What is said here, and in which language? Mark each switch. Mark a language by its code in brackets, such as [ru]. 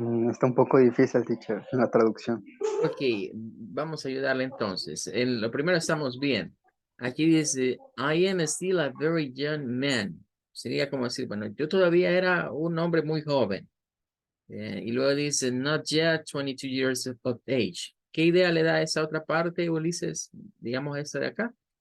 [es] Está un poco difícil, teacher, la traducción. Ok, vamos a ayudarle entonces. Lo primero estamos bien. Aquí dice, [en] I am still a very young man. [es] Sería como decir, bueno, yo todavía era un hombre muy joven. Y luego dice, [en] not yet 22 years of age. [es] ¿Qué idea le da a esa otra parte, Ulises? Digamos esta de acá.